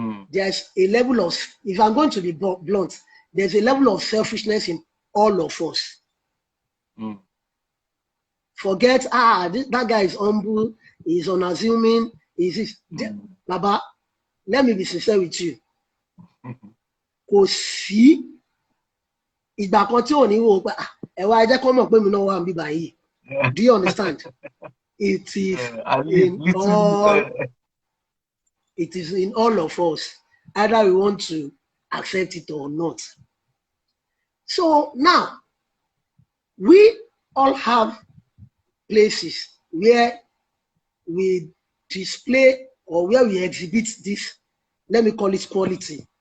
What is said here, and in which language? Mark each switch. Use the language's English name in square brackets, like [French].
[English] There's a level of, if I'm going to be blunt, there's a level of selfishness in all of us. Forget, that guy is humble, he's unassuming, Baba, let me be sincere with you. [Yoruba] Kò sí ìgbà kan tí ò ní wò pé ẹ wá jẹ́ kó mọ̀ pé mi náà wà níbí báyìí. [English] Do you understand? It is in all of us, either we want to accept it or not. So now, we all have places where we display or where we exhibit this, let me call it quality.